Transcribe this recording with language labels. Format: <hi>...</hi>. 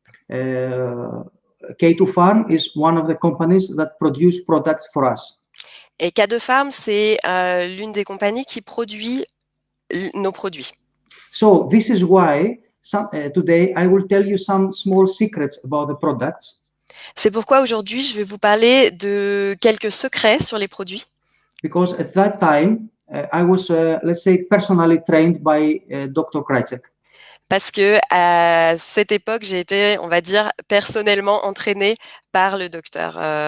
<en>K2 Farm is one of the companies that produce products for us.</en> <fr>Et K2 Farm, c'est l'une des compagnies qui produit nos produits.</fr> <en>So this is why today I will tell you some small secrets about the products.</en> <fr>C'est pourquoi aujourd'hui je vais vous parler de quelques secrets sur les produits.</fr> <en>Because at that time I was, let's say, personally trained by Dr. Krajcek.</en> <fr>Parce que à cette époque, j'ai été, on va dire, personnellement entraînée par le docteur.</fr>